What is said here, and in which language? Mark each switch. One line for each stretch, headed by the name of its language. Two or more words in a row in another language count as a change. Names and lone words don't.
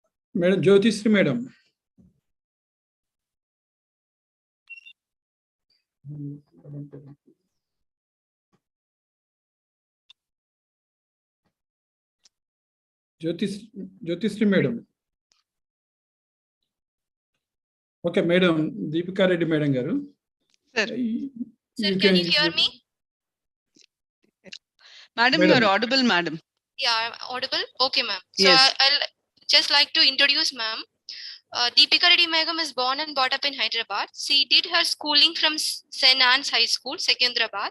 English: Madam Jyotisri Madam. Jyotisri Madam. Okay, Madam Deepika Reddy Madam garu. Sir. Sir, can you hear me? Madam, you are audible, madam. Yeah, I'm audible. Okay, ma'am. So Yes. I'll just like to introduce ma'am. Deepika Reddy Megam is born and brought up in Hyderabad. She did her schooling from St. Anne's High School, Secunderabad.